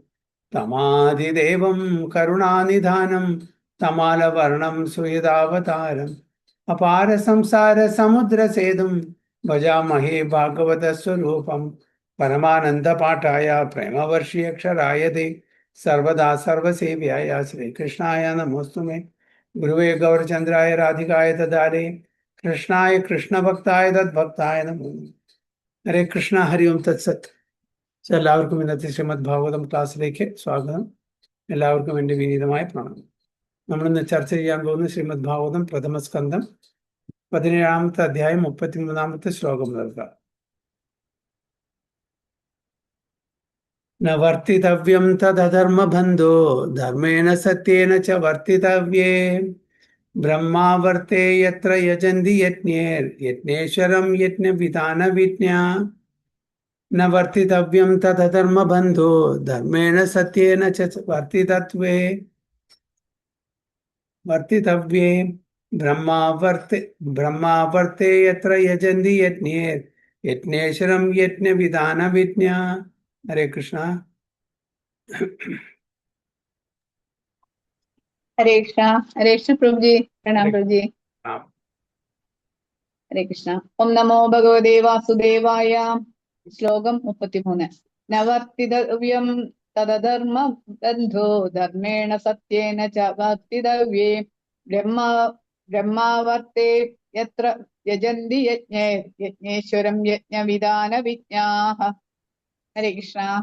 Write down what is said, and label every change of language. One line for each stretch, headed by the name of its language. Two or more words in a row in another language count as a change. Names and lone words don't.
Sanskrit: तमादिदेवं करुणानिधानं तमालवर्णं सुयदावतारम् अपार संसार समुद्र सेतुं भजामहे भागवतस्वरूपं परमानन्दपाठाय प्रेमवर्षीयक्षराय ते सर्वदा सर्वसेव्याय श्रीकृष्णाय नमोऽस्तु मे गुरुवे गौरचन्द्राय राधिकाय तदारे कृष्णाय कृष्णभक्ताय तद्भक्ताय नमो नमः। ഹരേ കൃഷ്ണ ഹരി ഓം തത്സത്.
Malayalam: എല്ലാവർക്കും ഇന്നത്തെ ശ്രീമദ് ഭാഗവതം ക്ലാസ്സിലേക്ക് സ്വാഗതം. എല്ലാവർക്കും എൻ്റെ വിനീതമായ പ്രണാമം. നമ്മളിന്ന് ചർച്ച ചെയ്യാൻ പോകുന്ന ശ്രീമദ് ഭാഗവതം പ്രഥമ സ്കന്ധം 17-ാമത്തെ അധ്യായം 33-ാമത്തെ ശ്ലോകം നൽകുക.
Sanskrit: ന വർത്തിതവ്യം തദധർമ്മബന്ധോ ധർമ്മേണ സത്യേന ച വർത്തിതവ്യേ ബ്രഹ്മാവർത്തേ യത്ര യജന്തി യജ്ഞേശ്വരം യജ്ഞവിധാനവിജ്ഞാ न वर्तितव्यं तदधर्मबन्धो धर्मेण सत्येन च वर्तितव्ये ब्रह्मावर्ते यत्र यजन्ति यज्ञेश्वरं यज्ञविधानविज्ञा. हरे कृष्ण.
Hindi: हरे कृष्ण प्रभु जी. प्रणाम प्रभु जी.
Sanskrit: हरे कृष्ण. ओम नमो भगवते वासुदेवाय.
Malayalam: श्लोകം 33.
Sanskrit: നവർത്തിതവ്യം തദധർമ്മ ബന്ധോ ധർമ്മേണ സത്യേന ച വർത്തിതവ്യേ ബ്രഹ്മാവർത്തേ യത്ര യജന്തി യജ്ഞേശ്വരം യജ്ഞവിധാന വിജ്ഞാഃ. ഹരേ കൃഷ്ണ.